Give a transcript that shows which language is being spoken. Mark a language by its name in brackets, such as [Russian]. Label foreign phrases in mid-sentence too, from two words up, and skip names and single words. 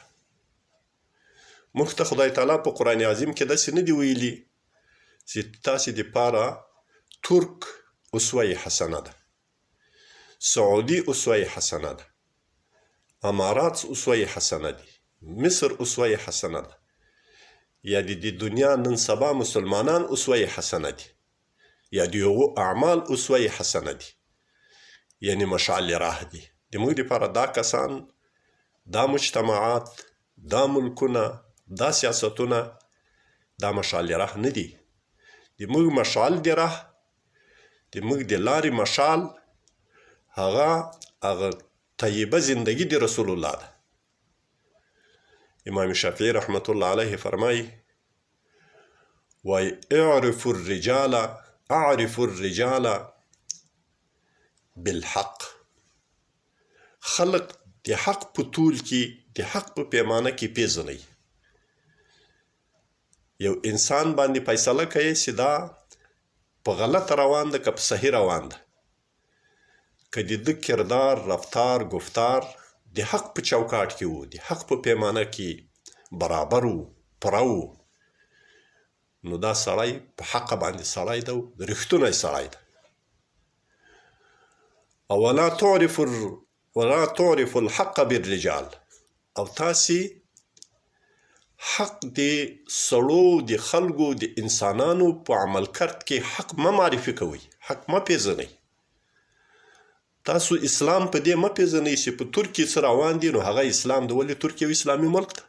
[Pashto] موږ ته خدای تعالی په قرآن عظیم کې داسې نه دي ویلي چې تاسې دپاره ترک اسوه حسنه ده، سعودي اسوه حسنه ده، امارات اسوه حسنه دي، مصر اسوه حسنه ده، یا د دنیا نن سبا مسلمانان اسوه حسنه دي، یا د هغو اعمال اسوه حسنه دي، یعنی مشعل راه دي. د موږ دپاره دا کسان، دا مجتمعات، دا ملکونه، دا سیاستونه دا مشعل راه نه دي. د موږ مشعل د راه، د موږ د لارې مشعل هغه طیبه زندگی د رسول الله ده. امام شافعي [Arabic] رحمت الله علیه [Pashto] فرمایي وای [Arabic] اعرف الرجال بالحق. [Pashto] خلق د حق په طول کې، د حق په پیمانه کې پیژنئ. یو انسان باندې فیصله کوي چې دا په غلط روان ده که په صحیح روان ده، که د ده کردار، رفتار، گفتار د حق په چوکاټ کې و، د حق په پیمانه کې برابر و، پوره و، نو دا سړی په حق باندې سړی ده، رښتونی سړی ده. [Arabic] او ولا تعرف الحق بالرجال. [Pashto] او تاسې حق د سړو، د خلکو، د انسانانو په عمل کرد کې حق مه معرفي کوئ، حق مه پیژنئ. تاسو اسلام په دې مه پیژنئ چې په ترکیې څه روان دي نو هغه اسلام ده، ولې ترکیه یو اسلامي ملک ده.